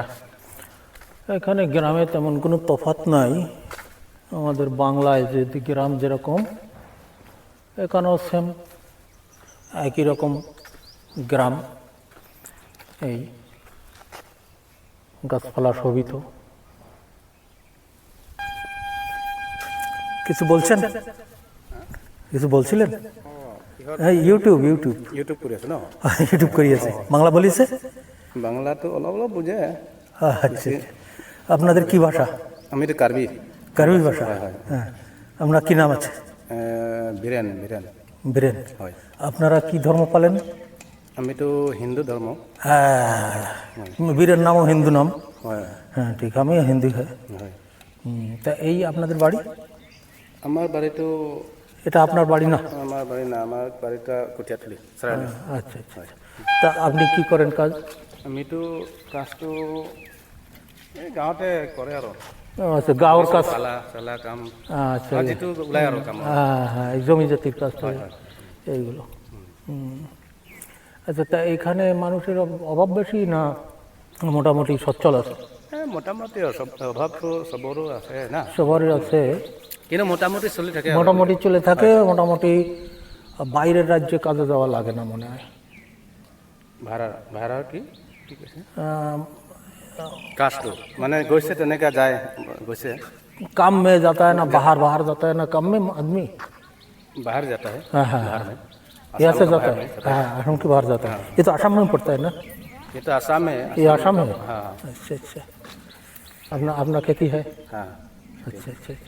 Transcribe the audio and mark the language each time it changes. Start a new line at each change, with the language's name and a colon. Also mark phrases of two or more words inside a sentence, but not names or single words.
Bangla: এখানে গ্রামে তেমন কোনো তফাৎ নাই, আমাদের বাংলায় যে গ্রাম যেরকম, এখানেও সেম একই রকম গ্রাম। এই গাছপালা শোভিত। কিছু বলছেন, কিছু বলছিলেন? হ্যাঁ, ইউটিউব
Assamese: কৰি আছে ন? ইউটিউব কৰি আছে। বাংলা বলিছে? বাংলাটো অলপ অলপ বুজে।
Bangla: আচ্ছা, আপনাদের কি ভাষা?
Assamese: আমি তো কাৰ্বি।
Bangla: কার্বি ভাষা। হ্যাঁ, আপনার কি নাম আছে?
Assamese: বীৰেণ।
Bangla: বীরেন।
Assamese: হয়।
Bangla: আপনারা কি ধর্ম পালেন?
Assamese: আমিতো হিন্দু ধৰ্ম।
Bangla: হ্যাঁ, বীরের নামও হিন্দু নাম।
Assamese: হয়
Bangla: হ্যাঁ ঠিক, আমিও হিন্দু। হয়।
Assamese: হয়।
Bangla: তা এই আপনাদের বাড়ি?
Assamese: আমাৰ বাৰীটো,
Bangla: এটা আপনার বাড়ি না?
Assamese: আমাৰ বাৰী না, আমাৰ বাৰীটা কঠীয়াতলি।
Bangla: আচ্ছা আচ্ছা। তা আপনি কি করেন কাজ?
Assamese: আমিতো কাজটো এই গাঁৱতে কৰে আৰু আচ্ছা, গাঁৱৰ কাজ। চালা চালা কাম আচ্ছা, আৰু যিটো ওলাই আৰু কাম
Bangla: হ্যাঁ হ্যাঁ, এই জমি জাতির কাজ টাজ, এইগুলো। আচ্ছা, তা এখানে মানুষের অভাব বেশি না মোটামুটি সচ্ছল আছে?
Assamese: মোটামুটি অভাৱটো চবৰো আছে না,
Bangla: সবারই আছে,
Assamese: কিন্তু মোটামুটি চলি থাকে আৰু।
Bangla: মোটামুটি চলে থাকে। মোটামুটি বাইরের রাজ্যে কাজে যাওয়া লাগে না মনে হয়।
Assamese: ভাড়া ভাড়া কি কি কৈছে? আহ, কাজটো মানে গৈছে তেনেকৈ যায়, গৈছে
Hindi: काम में जाता है ना, बाहर बाहर जाता है ना, काम में आदमी। बाहर जाता है, हाँ हाँ बाहर हाँ, में यहाँ से असम का जाता बाहर है, में जाता हाँ असम के बाहर जाता है। ये तो असम में पड़ता है ना? ये तो आसाम में, ये असम है? हाँ अच्छा अच्छा। अपना अपना खेती है? हाँ। अच्छा अच्छा अच्छा।